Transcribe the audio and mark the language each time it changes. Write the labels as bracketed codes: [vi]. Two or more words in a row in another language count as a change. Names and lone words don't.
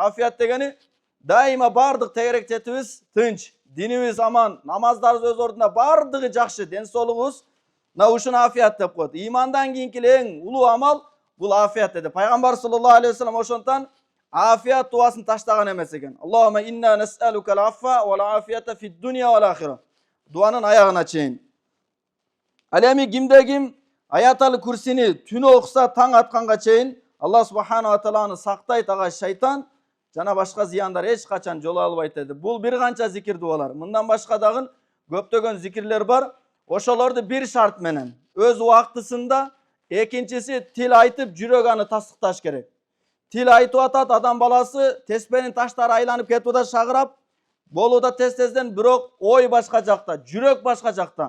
[ky] Афият дегени дайыма бардык тегеректетибиз тынч, динибиз аман, намаздарыбыз өз ордунда, бардыгы жакшы, ден соолугубуз ушуну афият деп коет. Имандан кийинки эле эң улуу амал бул афият деди. Пайгамбар [ar] صلى الله عليه وسلم [ky] ошондон афият дуасын таштаган эмес экен. [ar] اللهم إنا نسألك العفو والعافية في الدنيا والآخرة. [ky] Дуанын аягына чейин. Ал эми кимде ким [ar] آية الكرسي [ky] түнү окуса таң атканга чейин Аллах [ar] سبحانه وتعالى [ky] сактайт, ага шайтан жана башка зыяндар эч качан жоло албайт деди. Бул бир канча зикир дуалар. Мындан башка дагы көптөгөн зикирлер бар. Ошолорду бир шарт менен, өз убактысында. Экинчиси, тил айтып жүрөк аны тастыкташ керек. Тил айтып атат, адам баласы теспенин таштары айланып кетип атат, шагырап болууда тез-тезден, бирок ой башка жакта, жүрөк башка жакта.